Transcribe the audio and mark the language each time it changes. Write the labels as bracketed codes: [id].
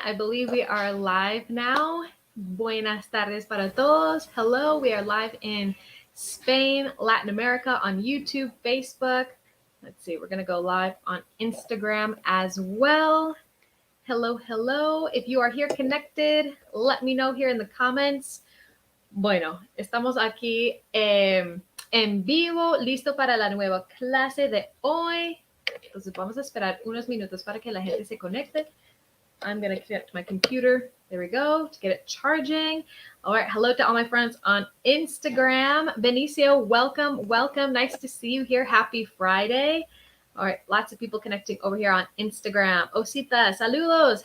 [en] I believe we are live now. [es] Buenas tardes para todos. [en] Hello, we are live in Spain, Latin America on YouTube, Facebook. Let's see, we're going to go live on Instagram as well. Hello, hello. If you are here connected, let me know here in the comments. [es] Bueno, estamos aquí en vivo, listo para la nueva clase de hoy. Entonces vamos a esperar unos minutos para que la gente se conecte. [en] I'm going to connect my computer. There we go, to get it charging. All right, hello to all my friends on Instagram. Benicio, welcome, welcome. Nice to see you here. Happy Friday. All right, lots of people connecting over here on Instagram. Osita, saludos.